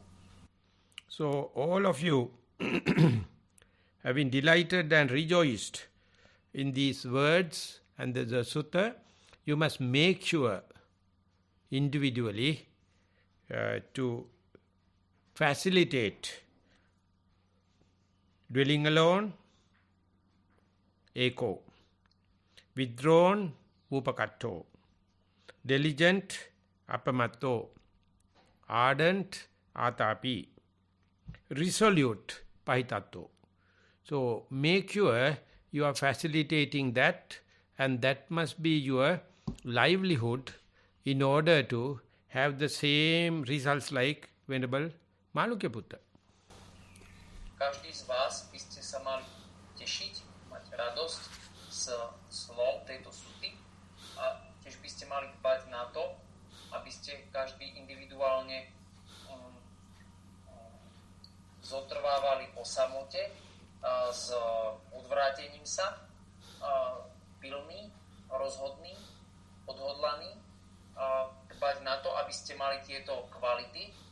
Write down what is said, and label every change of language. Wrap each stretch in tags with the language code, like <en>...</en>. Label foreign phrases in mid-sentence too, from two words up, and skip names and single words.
<en>So all of you have been delighted and rejoiced in these words and the sutta. You must make sure individually to facilitate dwelling alone, eko, withdrawn, upakatto, diligent, apamatto, ardent, atapi, resolute, pahitatto. So make sure you are facilitating that, and that must be your livelihood in order to have the same results like Venerable Malunkyaputta.</en> <sk>Každý z vás by ste sa mali tešiť, mať radosť z slov tejto suty a tiež by ste mali dbať na to, aby ste každý individuálne zotrvávali o samote s odvrátením sa, pilní, rozhodní, odhodlaní, dbať na to, aby ste mali tieto kvality.</sk>